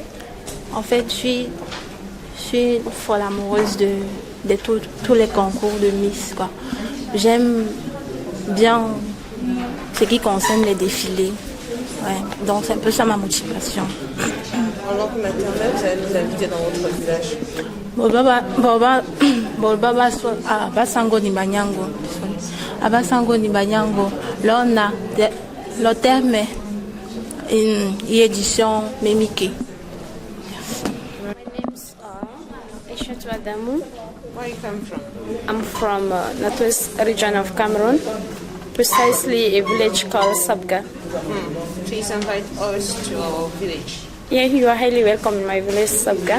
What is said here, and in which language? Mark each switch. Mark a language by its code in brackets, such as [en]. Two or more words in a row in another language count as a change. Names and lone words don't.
[fr] En fait, je suis folle amoureuse de tous les concours de Miss, quoi. J'aime bien ce qui concerne les défilés. Ouais. Donc c'est un peu ça ma motivation. En langue maternelle, vous allez nous inviter dans votre village. Abasango ni banyango. Abasango ni banyango. Là on a le terme une édition mémique. [en] My name's Aishatou Adamou. Where you come from? I'm from northwest region of Cameroon, precisely a village called Sabga. Please invite us to our village. Yeah, you are highly welcome in my village, Sabga.